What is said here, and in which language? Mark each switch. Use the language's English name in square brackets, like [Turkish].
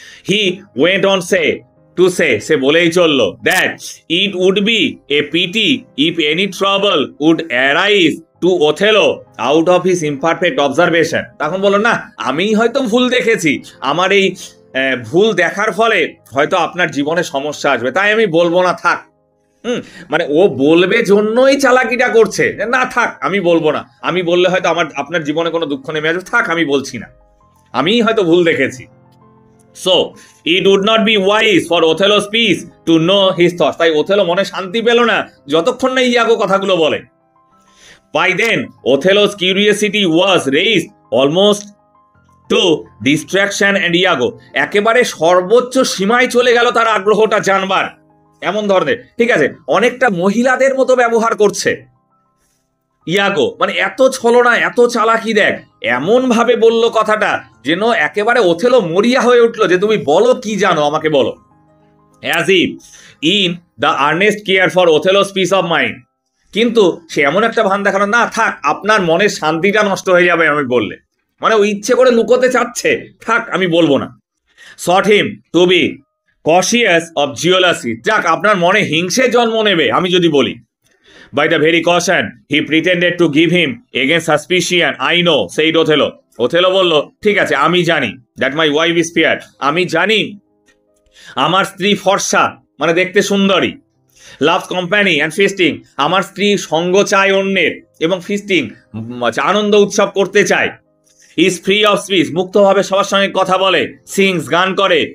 [English] he went on [Bangla] সে বলেই চললো [English] that it would be a pity if any trouble would arise to Othello out of his imperfect observation, [Bangla] তখন বললো না আমি হয়তো ভুল দেখেছি, আমার এই ভুল দেখার ফলে হয়তো আপনার জীবনে সমস্যা আসবে, তাই আমি বলবো না, থাক। মানে ও বলবে জন্যই চালাকিটা করছে, না থাক আমি বলবো না, আমি বললে হয়তো আপনার জীবনে কোনো দুঃখ নেমে আসবে, থাক আমি বলছি না, আমি হয়তো ভুল দেখেছি। [English] So it would not be wise for Othello's peace to know his thoughts, [Bangla] তাই ওথেলো মনে শান্তি পেল না যতক্ষণ না ইয়াগো কথাগুলো বলে। [English] By then Othello's curiosity was raised almost to distraction and [Bangla] ইয়াগো একেবারে সর্বোচ্চ সীমায় চলে গেল তার আগ্রহটা জানবার, এমন ধরনের, ঠিক আছে অনেকটা মহিলাদের মতো ব্যবহার করছে ইয়াগো, মানে এত ছলনা এত চালাকি, দেখ এমন ভাবে বললো কথাটা যেন একেবারে ওথেলো মরিয়া হয়ে উঠলো যে তুমি বলো কি জানো আমাকে বলো। [English] as if in the earnest care for Othello's peace of mind, [Bangla] কিন্তু সে এমন একটা ভান দেখানো, না থাক আপনার মনের শান্তিটা নষ্ট হয়ে যাবে আমি বললে, মানে ও ইচ্ছে করে লুকোতে চাচ্ছে, থাক আমি বলবো না। [English] sought him to be cautious of jealousy, [Bangla] যাক আপনার মনে হিংসে জন্ম নেবে আমি যদি বলি। [English] By the very caution he pretended to give him against suspicion, I know, said Othello, [Bangla] Othello বলল, ঠিক আছে, আমি জানি [English] that my wife is fair, [Bangla] আমি জানি আমার স্ত্রী ফর্সা, মানে দেখতে সুন্দরী। [English] loves company and feasting, [Bangla] আমার স্ত্রী সঙ্গ চায় অন্যের, এবং ফিস্টিং আনন্দ উৎসব করতে চায়। [English] is free of speech, [Bangla] মুক্তভাবে সবার সঙ্গে কথা বলে। সিংস, গান করে।